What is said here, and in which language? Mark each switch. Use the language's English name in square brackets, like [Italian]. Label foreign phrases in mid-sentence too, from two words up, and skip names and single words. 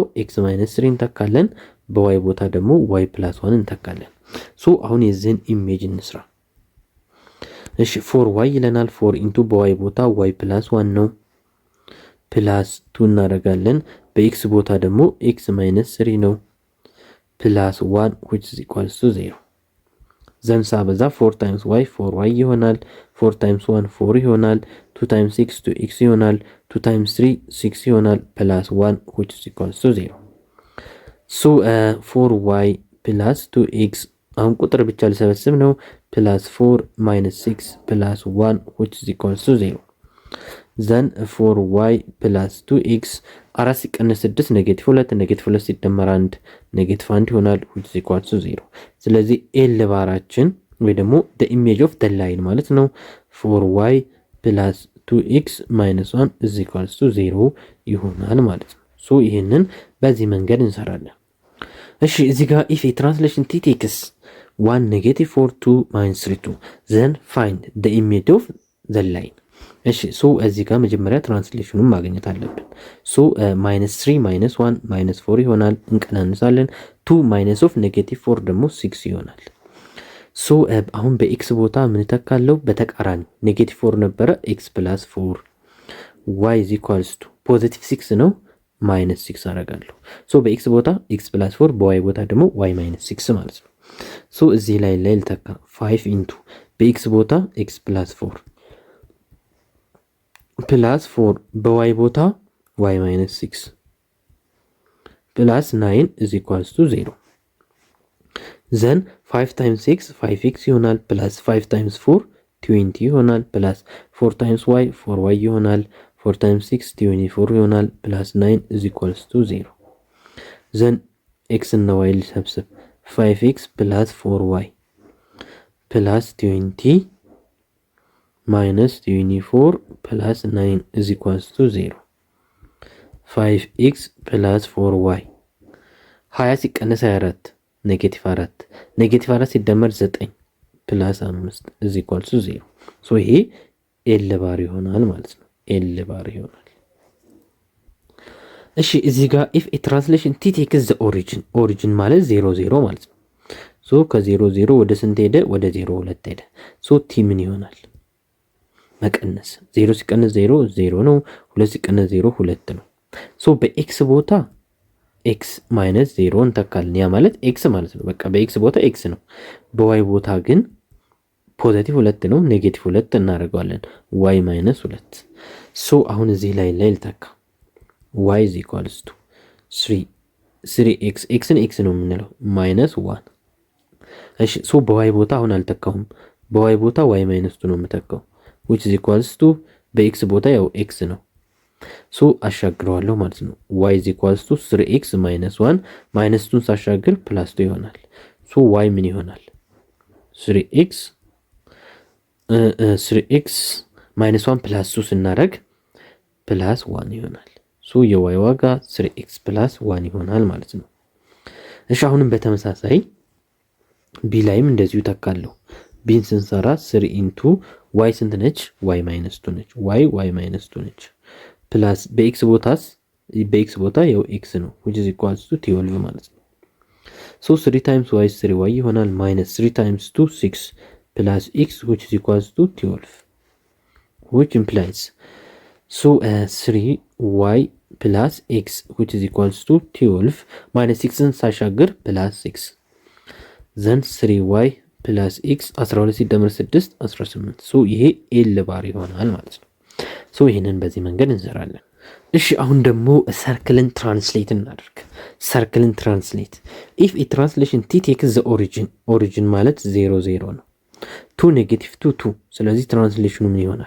[Amharic] ኤክስ - 3 እንተካለን። በዋይ ቦታ ደግሞ y + 1 እንተካለን። ሶ አሁን የዚህን ኢሜጅ እንስራ። እሺ 4y ይለናል። 4 ኢንቱ በዋይ ቦታ y + 1 ነው ፕላስ 2 እናደርጋለን። በኤክስ ቦታ ደግሞ x - 3 ነው ፕላስ 1 [English] which is equals to [Amharic] 0 ዘን ሳበዛ 4 times y 4y ይሆናል። 4 times 1 4 ይሆናል። 2 times 6 2x ይሆናል። 2 times 3 6 ይሆናል ፕላስ 1 [English] which is equals to 0 so 4y plus 2x [Amharic] አሁን ቁጥር ብቻ ልሰበስብ ነው ፕላስ 4 - 6 ፕላስ 1 [English] which is equals to 0 then 4y plus 2x [Amharic] 4 ሲቀነስ 6 -2 -2 ሲደመር 1 -1 ይሆናል which [English] is equals to 0 [Amharic] ስለዚህ ኤል ባራችን ወይ ደግሞ [English] the image of the line [Amharic] ማለት ነው [English] 4y plus 2x minus 1 is equals to 0 [Amharic] ይሆናል ማለት ነው። ሶ ይሄንን በዚህ መንገድ እንሰራለን። እሺ እዚህ ጋር [English] if a translation t takes 1 -4 2 -3 2 then find the image of the line [Amharic] እሺ ሶ እዚህ ጋር መጀመሪያ ትራንስሌሽኑን ማግኘት አለብን። ሶ -3 -1 -4 ይሆናል። እንቀናንሳለን 2 [English] minus of [Amharic] -4 ደግሞ 6 ይሆናል። ሶ አሁን በኤክስ ቦታ ምን ተካለው? በተቃራኒ -4 ነበረ x + 4 y [English] is equals to [Amharic] ፖዚቲቭ 6 ነው -6 አደርጋለሁ። ሶ በኤክስ ቦታ x + 4 በy ቦታ ደግሞ y - 6 ማለት ነው። ሶ እዚህ ላይ ልተካ 5 ኢንቱ በኤክስ ቦታ x + 4 ፕላስ 4 በዋይ ቦታ y - 6 ፕላስ 9 [English] is equals to 0 then 5 [Amharic] times 6 5x ይሆናል ፕላስ 5 times 4 20 ይሆናል ፕላስ 4 times y 4y ይሆናል 4 times 6 24 ይሆናል ፕላስ 9 [English] is equals to 0 then x [Amharic] እና y ልሰብስብ 5x ፕላስ 4y ፕላስ 20 [English] minus 24 plus 9 is equals to 0 5x plus 4y [Amharic] 20 ሲቀነስ 24 -4 -4 ሲደመር 9 [English] plus 5 is equals to 0 [Amharic] ሶ ይሄ ኤል ባር ይሆናል ማለት ነው። ኤል ባር ይሆናል። እሺ እዚህ ጋር [English] if a translation t takes the origin [Amharic] ማለት 0 0 ማለት ነው። ሶ ከ0 0 ወደ ስንት ሄደ? ወደ 0 2 ሄደ። ሶ t ምን ይሆናል? መቀነስ 0 ሲቀነስ 0 0 ነው። 2 ሲቀነስ 0 2 ነው። ሶ በኤክስ ቦታ x - 0 እንተካለን። ያ ማለት x ማለት ነው። በቃ በኤክስ ቦታ x ነው። በዋይ ቦታ ግን ፖዚቲቭ 2 ነው። ኔጌቲቭ 2 እናደርገዋለን y - 2 ሶ አሁን እዚህ ላይ ልተካ [English] y is equals to [Amharic] 3x x ነው x ነው የምንለው -1 እሺ ሶ በዋይ ቦታ አሁን አልተካውም። በዋይ ቦታ y - 2 ነው የምተካው [English] which is equals to [Amharic] በኤክስ ቦታ ያው x ነው። ሶ አሻግረዋለሁ ማለት ነው። [English] y is equals to [Amharic] 3x - 1 -2 ሳሻግር +2 ይሆናል። ሶ y ምን ይሆናል? 3x -1 +2 ስናደርግ +1 ይሆናል። ሶ የy ዋጋ 3x + 1 ይሆናል ማለት ነው። እሺ አሁንም በተመሳሳይ ቢ ላይም እንደዚሁ ተካለሁ። ቢን ስንሰራ 3 ኢንቱ y ስንት ነች? y - 2 ነች። y - 2 ነች ፕላስ በኤክስ ቦታ ያው x ነው [English] which is equals to 12 [Amharic] ማለት ነው። ሶ 3 times y 3y ይሆናል -3 times 2 6 [English] plus x which is equals to 12 which implies [Amharic] ሶ 3y ፕላስ ኤክስ [English] which is equals to 12 [Amharic] ማይነስ 6ን ሳሻግር ፕላስ 6 ዘን 3y ፕላስ ኤክስ 12 ሲደመር 6 18 ሶ ይሄ ኤል ባር ይሆናል ማለት ነው። ሶ ይህንን በዚህ መንገድ እንሰራለን። እሺ አሁን ደግሞ ሰርክልን ትራንስሌት እናደርግ። ሰርክልን ትራንስሌት [English] if a translation T takes the origin [Amharic] ማለት 0 0 ነው። [English] to negative [Amharic] 2 2 ስለዚህ ትራንስሌሽኑ ምን ይሆናል?